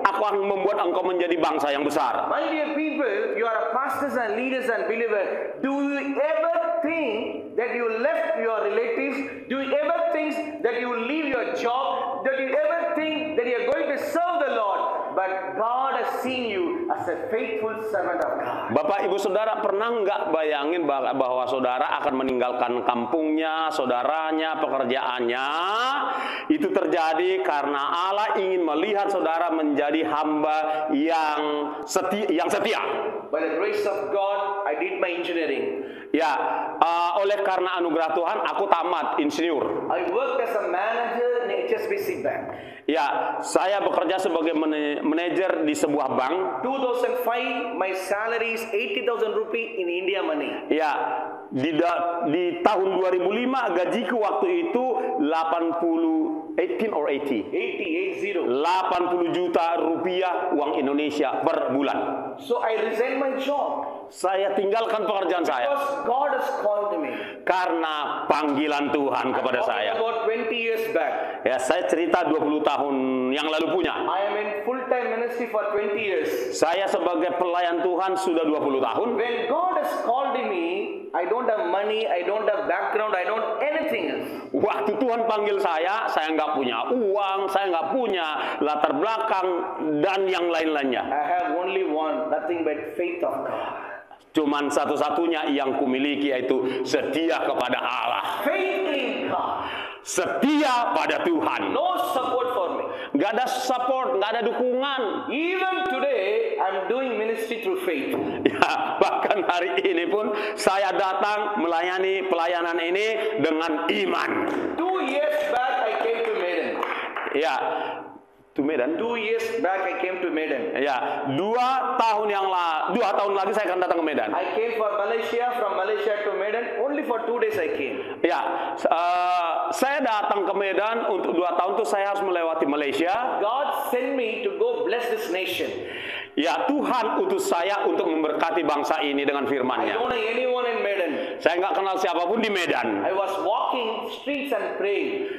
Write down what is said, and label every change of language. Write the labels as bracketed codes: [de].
[id] Aku akan membuat engkau menjadi bangsa yang besar. [en] My dear people, you are pastors and leaders and believers. Do you ever think that you left your relatives? Do you ever think that you will leave your job? Do you ever think that you are going to serve the Lord? But God has seen you as a faithful servant of God. [id] Bapak Ibu Saudara pernah nggak bayangin bahwa saudara akan meninggalkan kampungnya, saudaranya, pekerjaannya? Itu terjadi karena Allah ingin melihat saudara menjadi hamba yang setia. [en] By the grace of God, I did my engineering. [id] Ya, oleh karena anugerah Tuhan, aku tamat insinyur. [en] I worked as a manager in HSBC Bank. [id] Ya, saya bekerja sebagai manajer di sebuah bank. [en] 2005, my salary is 80,000 rupees in India money. [id] Ya, di tahun 2005 gajiku waktu itu 80 juta rupiah uang Indonesia per bulan. [en] So I resigned my job. [id] Saya tinggalkan pekerjaan saya [en] Because God has called me. [id] karena panggilan Tuhan kepada saya. [en] About 20 years back. [id] Ya, saya cerita 20 tahun yang lalu punya. [en] I am in full-time ministry for 20 years. [id] Saya sebagai pelayan Tuhan sudah 20 tahun. [en] When God has called me, I don't have money, I don't have background, I don't anything else. [id] Waktu Tuhan panggil saya nggak punya uang, saya nggak punya latar belakang dan yang lain-lainnya. [en] I have only one, nothing but faith of God. [id] Cuman satu-satunya yang kumiliki yaitu setia kepada Allah. [en] Faith in God. [id] Setia pada Tuhan. [en] No support for me. [id] Nggak ada support, nggak ada dukungan. [en] Even today, I'm doing ministry through faith. [id] Ya, bahkan hari ini pun saya datang melayani pelayanan ini dengan iman. [en] 2 years back, I came to Medan. [id] Ya, to Medan. [en] 2 years back, I came to Medan. [id] Ya, 2 tahun lagi saya akan datang ke Medan. [en] I came for Malaysia, from Malaysia to Medan. Only for 2 days I came. [id] Ya, saya datang ke Medan untuk 2 tahun tuh saya harus melewati Malaysia. [en] God sent me to go bless this nation. [id] Ya, Tuhan utus saya untuk memberkati bangsa ini dengan [en] I [id] firman-Nya. [en] don't know anyone in Medan. [id] Saya nggak kenal siapapun di Medan. [en] I was walking streets and praying.